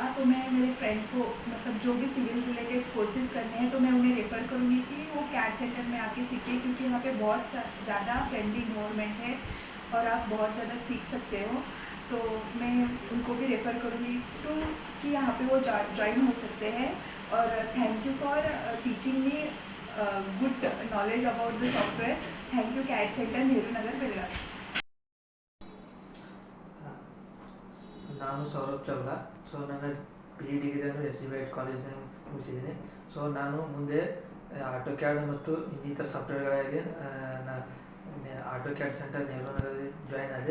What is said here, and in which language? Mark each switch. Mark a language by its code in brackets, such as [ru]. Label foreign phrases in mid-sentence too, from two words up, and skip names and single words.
[hi] तो मैं मेरे फ्रेंड को मतलब जो भी [en] civil related courses [hi] करने हैं तो मैं उन्हें रेफ़र करूँगी कि वो कैड सेंटर में आके सीखें, क्योंकि यहाँ पे बहुत ज़्यादा [en] friendly environment [hi] है और आप बहुत ज़्यादा सीख सकते हो। तो मैं उनको भी रेफ़र करूँगी कि यहाँ पे वो ज्वाइन हो सकते हैं। [en] और thank you for teaching me good knowledge about the software. thank you कैड सेंटर, नेहरू नगर, बेलगावी। [kn] ನಾನು ಸೌರಭ್ ಚೌಲ. ಸೊ ನನ್ನ PE ಡಿಗ್ರಿಯನ್ನು SGBIT ಕಾಲೇಜ್ನಲ್ಲಿ ಮುಗಿಸಿದ್ದೀನಿ. ಸೊ ನಾನು ಮುಂದೆ ಆಟೋಕ್ಯಾಡ್ ಮತ್ತು ಇನ್ನಿತರ ಸಾಫ್ಟ್ವೇರ್ಗಳಾಗಿ ಆಟೋಕ್ಯಾಡ್ ಸೆಂಟರ್ ನೆಹರು ನಗರದಲ್ಲಿ ಜಾಯ್ನ್ ಆದೆ.